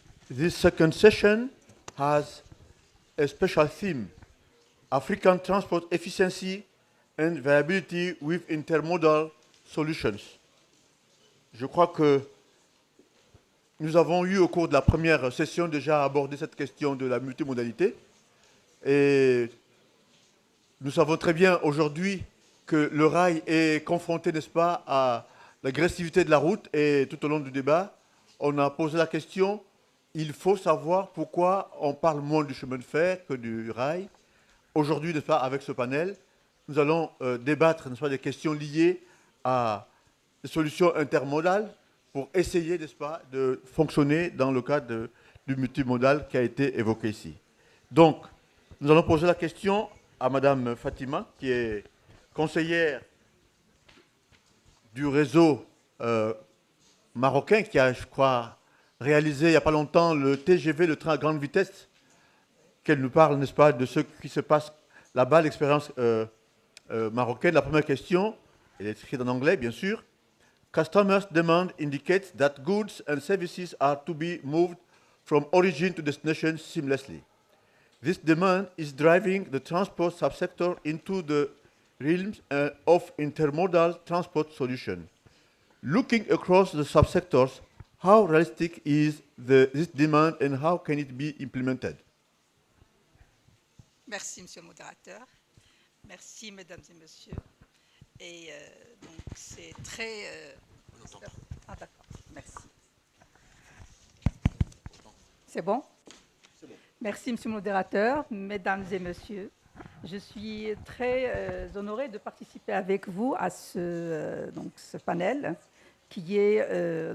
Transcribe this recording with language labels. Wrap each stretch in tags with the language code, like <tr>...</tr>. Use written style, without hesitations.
<en>This second session has a special theme, African transport efficiency and viability with intermodal solutions.</en> <fr>Je crois que nous avons eu au cours de la première session déjà abordé cette question de la multimodalité et nous savons très bien aujourd'hui que le rail est confronté, n'est-ce pas, à l'agressivité de la route et tout au long du débat, on a posé la question, il faut savoir pourquoi on parle moins du chemin de fer que du rail. Aujourd'hui, n'est-ce pas, avec ce panel, nous allons débattre, n'est-ce pas, des questions liées à des solutions intermodales pour essayer, n'est-ce pas, de fonctionner dans le cadre du multimodal qui a été évoqué ici. Donc, nous allons poser la question à Madame Fatima, qui est conseillère du réseau marocain, qui a, je crois, réalisé il n'y a pas longtemps le TGV, le train à grande vitesse, qu'elle nous parle, n'est-ce pas, de ce qui se passe là-bas, l'expérience marocaine. La première question, elle est écrite en anglais, bien sûr.</fr> <en>Customers' demand indicates that goods and services are to be moved from origin to destination seamlessly. This demand is driving the transport subsector into the realms of intermodal transport solution. Looking across the subsectors, how realistic is this demand and how can it be implemented?</en> <fr>Merci, Monsieur le modérateur. Merci, Mesdames et Messieurs. Et donc, c'est très... Ah, d'accord. Merci. C'est bon? C'est bon. Merci, Monsieur le modérateur. Mesdames et Messieurs, je suis très honorée de participer avec vous à ce panel qui est...</fr>